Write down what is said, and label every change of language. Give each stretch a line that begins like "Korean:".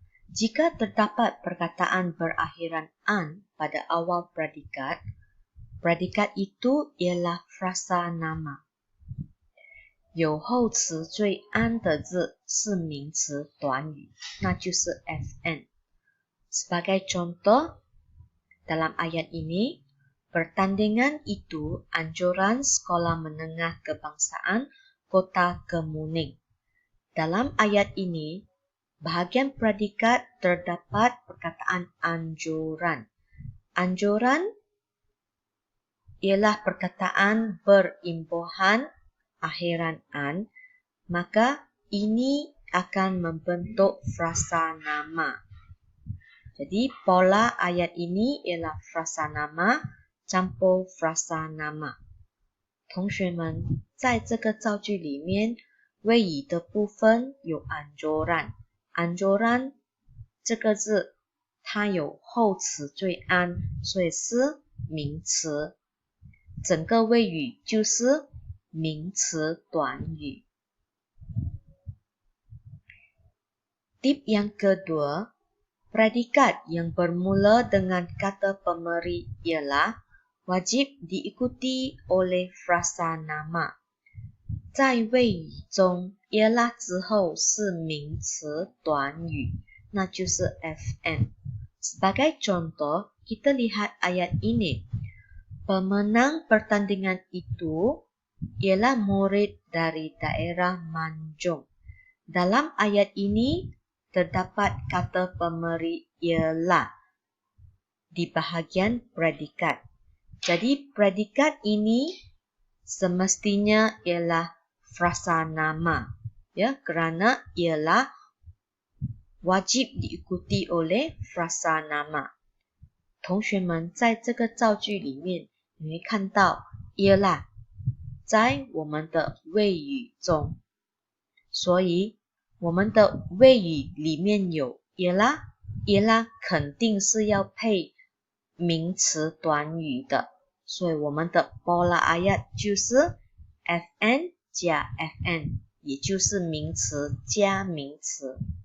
Malay: Jika terdapat perkataan berakhiran an pada awal predikat, predikat itu ialah frasa nama.
Chinese: 有后词缀安的字是名词短语，那就是 FN.
Malay: Sebagai contoh, dalam ayat ini, pertandingan itu anjuran Sekolah Menengah Kebangsaan Kota Kemuning. Dalam ayat ini, bahagian predikat terdapat perkataan anjuran. Anjuran ialah perkataan berimbuhan akhiran an, maka ini akan membentuk frasa nama. Jadi pola ayat ini ialah frasa nama campur frasa nama.
Chinese: 同学们，在这个造句里面，谓语的部分有 anjuran。anjuran 这个字，它有后词缀安，所以是名词。整个谓语就是名词短语。
Malay: Tip yang kedua, predikat yang bermula dengan kata pemberi ialah wajib diikuti oleh frasa nama.
Chinese: 在谓语中 ialah 之后是名词短语，那就是 FN.
Malay: Sebagai contoh, kita lihat ayat ini. Pemenang pertandingan itu ialah murid dari daerah Manjung. Dalam ayat ini terdapat kata pemberi ialah di bahagian predikat. Jadi predikat ini semestinya ialah frasa nama, ya, kerana ialah wajib diikuti oleh frasa nama.
Chinese: 同学们，在这个造句里面，你会看到 ialah 在我们的谓语中，所以我们的谓语里面有 ialah 肯定是要配名词短语的，所以我们的
Malay: pola ayat
Chinese: 就是 FN 加 FN， 也就是名词加名词。